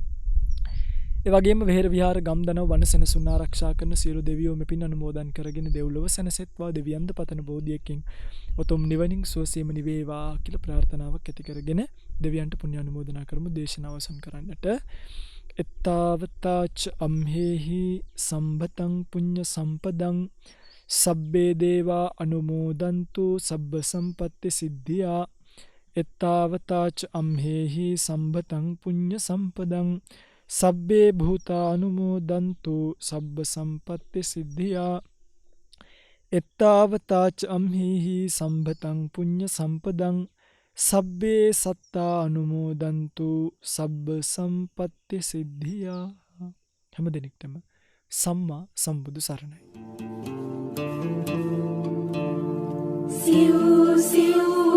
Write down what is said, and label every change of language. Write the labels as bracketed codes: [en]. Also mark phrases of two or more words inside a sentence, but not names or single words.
[si] ඒ වගේම වෙහෙර විහාර ගම්දනව වනසෙනසුන් ආරක්ෂා කරන සියලු දෙවියෝ මෙපින් අනුමෝදන් කරගෙන දෙව්ලොව සැනසෙත්වා දෙවියන්ද පතන බෝධියකින් උතුම් නිවනින් සුවසේම නිවේවා කියලා ප්‍රාර්ථනාවක් ඇති කරගෙන දෙවියන්ට පුණ්‍ය අනුමෝදනා කරමු දේශනාව අවසන් කරන්නට. [pi] එත්තාවතාච අම්හෙහි සම්බතං පුඤ්ඤ සම්පදං සබ්බේ දේවා අනුමෝදන්තු සබ්බ සම්පත්ති සිද්ධියා. එත්තාවතාච අම්හෙහි සම්බතං පුඤ්ඤ සම්පදං සබ්බේ භූතා අනුමෝදන්තු සබ්බ සම්පත්ති සිද්ධියා. එත්තාවතාච අම්හිහි සම්බතං පුඤ්ඤ සම්පදං සබ්බේ සත්තා අනුමෝදන්තු සබ්බ සම්පත්ති සිද්ධියා. [si] හැම දෙනෙක්ටම සම්මා සම්බුදු සරණයි. සිව් සිව්